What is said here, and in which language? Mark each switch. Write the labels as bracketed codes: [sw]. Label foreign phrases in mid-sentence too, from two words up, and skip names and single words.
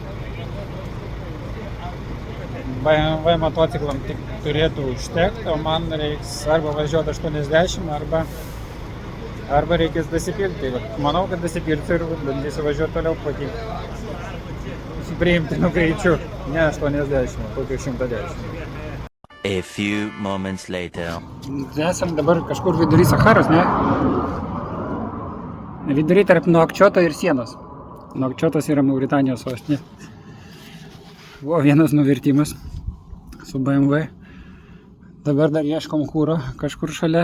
[lt] BMW motociklam tik turėtų užtekti, o man reiks arba važiuoti 80, arba reikės dasipilti. Manau, kad dasipilti ir bandysiu važiuoti toliau kokį priimtinu greičiu, ne 80, kokį 110. [en] A few moments later. [lt] Esam dabar kažkur vidury Saharos, ne? Vidury tarp Nuakčioto ir sienos. Nuakčiotas yra Mauritanijos sostinė. Buvo vienas nuvirtimas su BMW. Dabar dar ieškom kūro kažkur šalia.